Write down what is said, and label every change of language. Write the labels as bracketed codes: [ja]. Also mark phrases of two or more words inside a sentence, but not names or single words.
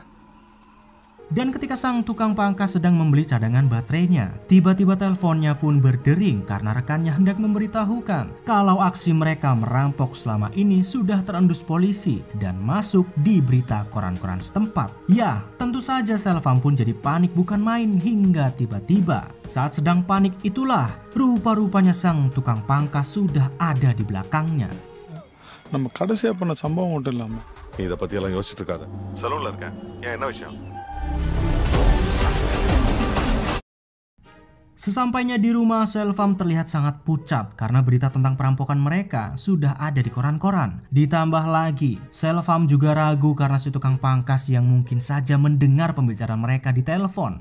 [id] Dan ketika sang tukang pangkas sedang membeli cadangan baterainya, tiba-tiba teleponnya pun berdering karena rekannya hendak memberitahukan kalau aksi mereka merampok selama ini sudah terendus polisi dan masuk di berita koran-koran setempat. Ya, tentu saja Selvam pun jadi panik bukan main hingga tiba-tiba saat sedang panik itulah rupa-rupanya sang tukang pangkas sudah ada di belakangnya. [ta] நம்ம கடைசியா பண்ண சம்பவம் மட்டும் இல்லாம நீ இதை பத்தி எல்லாம் யோசிச்சுட்டு இருக்காத. சலூன்ல இருக்கேன். ஏன் என்ன விஷயம்? [id] Sesampainya di rumah, Selvam terlihat sangat pucat karena berita tentang perampokan mereka sudah ada di koran-koran. Ditambah lagi, Selvam juga ragu karena si tukang pangkas yang mungkin saja mendengar pembicaraan mereka di telepon.